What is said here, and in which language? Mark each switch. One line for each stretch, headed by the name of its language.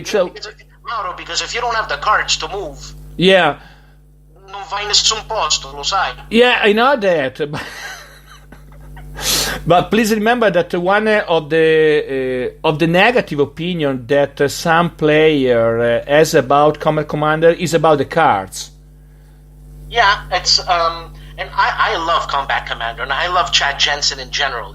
English: because if you don't have the cards to move, yeah,
Italian: non vai in nessun posto, lo sai.
English: Yeah, I know that. But please remember that one of the negative opinion that some player has about Combat Commander is about the cards. Yeah, it's and I love Combat Commander, and I love Chad Jensen in general.